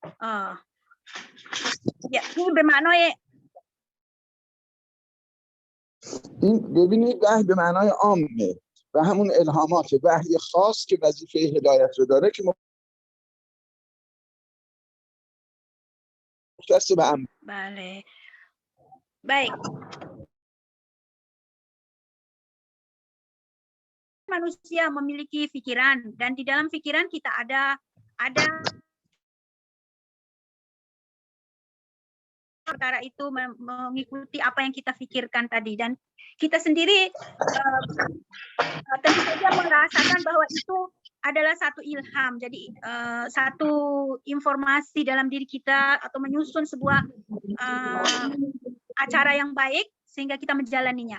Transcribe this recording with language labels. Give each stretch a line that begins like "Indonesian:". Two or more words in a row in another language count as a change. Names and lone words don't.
Persian: این به معنای این ببینید وحی به معنای عامه و همون الهامات وحی خاص که وظیفه هدایت رو داره که مختص به هم. بله.
Indonesian: Baik. Manusia memiliki pikiran dan di dalam pikiran kita ada perkara itu mengikuti apa yang kita pikirkan tadi, dan kita sendiri tentu saja merasakan bahwa itu adalah satu ilham, jadi satu informasi dalam diri kita atau menyusun sebuah acara yang baik sehingga kita menjalaninya.